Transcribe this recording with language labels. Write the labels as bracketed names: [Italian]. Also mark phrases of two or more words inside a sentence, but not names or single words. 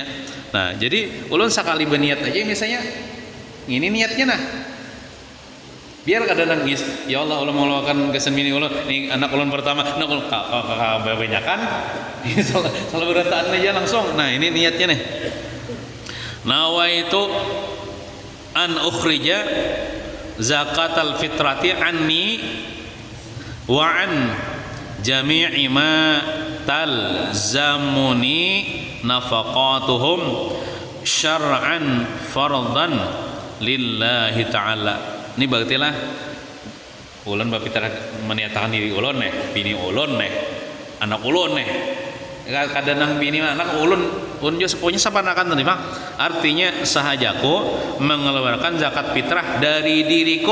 [Banjar] Nah, jadi ulun sekali berniat aja misalnya. Ini niatnya nah. Biar kada nangis. [Arabic] يا الله, [Banjar] ulun mengeluarkan kesan bini ulun. Ini anak ulun pertama, anak ulun kebanyakan. Salah berataan aja langsung. Nah, ini niatnya nih. [Arabic] نويت أن أخرج زكاة الفطرة عني وعن جميع ما تلزمني نفقاتهم شرعا فرضا لله تعالى. [Banjar] Ini berartilah ulun bapitra meniatakan diri ulun nih, bini ulun nih, anak ulun nih. Kadang bini anak ulun juga sepunya sapanakan terima. [Indonesian] Artinya sahajaku mengeluarkan zakat fitrah dari diriku.